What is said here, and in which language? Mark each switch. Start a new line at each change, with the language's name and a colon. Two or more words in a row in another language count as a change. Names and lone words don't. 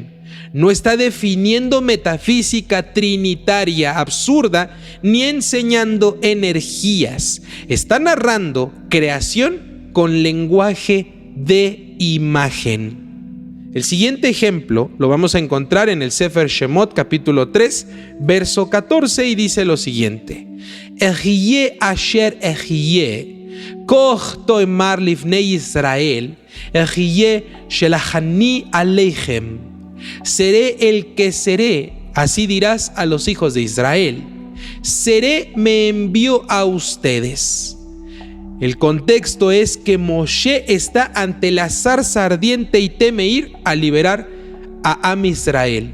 Spanish: No está definiendo metafísica trinitaria absurda ni enseñando energías. Está narrando creación con lenguaje de imagen. El siguiente ejemplo lo vamos a encontrar en el Sefer Shemot, capítulo 3, verso 14, y dice lo siguiente:
Hebrew: אהיה אשר אהיה, כה תאמר לפני ישראל, אהיה שלחני אליכם.
Spanish: Seré el que seré, así dirás a los hijos de Israel. Seré me envió a ustedes. El contexto es que Moshe está ante la zarza ardiente y teme ir a liberar a Am Israel.